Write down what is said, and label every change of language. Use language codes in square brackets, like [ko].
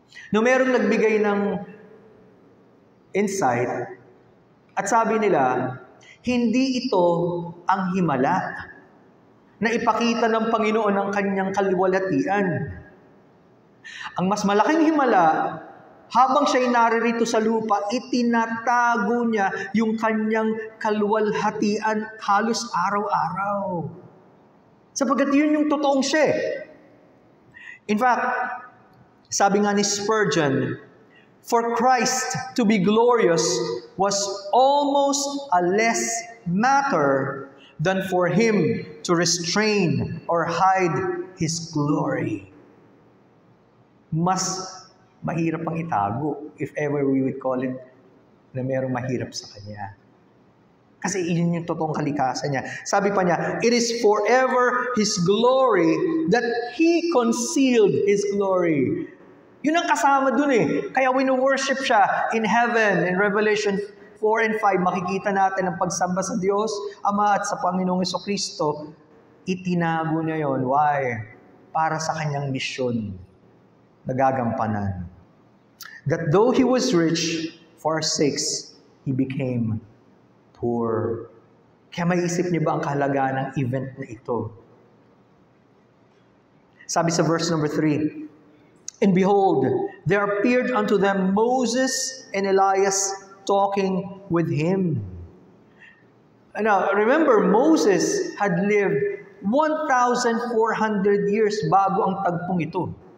[tl] No, merong nagbigay ng insight at sabi nila, hindi ito ang himala na ipakita ng Panginoon ang kanyang kaluwalhatian. Ang mas malaking himala, habang siya'y naririto sa lupa, itinatago niya yung kanyang kaluwalhatian halos araw-araw. Sapagkat yun yung totoong siya. [en] In fact, [tl] sabi nga ni [en] Spurgeon, for Christ to be glorious was almost a less matter than for Him to restrain or hide His glory. [tl] Mas mahirap ang itago, [en] if ever we would call it, [tl] na merong mahirap sa Kanya. Kasi yun yung totoong kalikasan niya. Sabi pa niya, [en] it is forever His glory that He concealed His glory. [tl] Yun ang kasama dun eh. Kaya wino-worship siya [en] in heaven. [tl] In Revelation 4 and 5, makikita natin ang pagsamba sa Diyos, Ama at sa Panginoong Jesucristo. Itinago niya yon. Why? Para sa kanyang misyon na gagampanan. [en] That though He was rich, for our sakes, He became poor. [tl] Kaya maiisip niyo ba ang kahalagaan ng event na ito? [en] Sabi sa verse number 3, and behold, there appeared unto them Moses and Elias talking with Him. Now, remember, Moses had lived 1,400 years [tl] bago ang tagpong ito.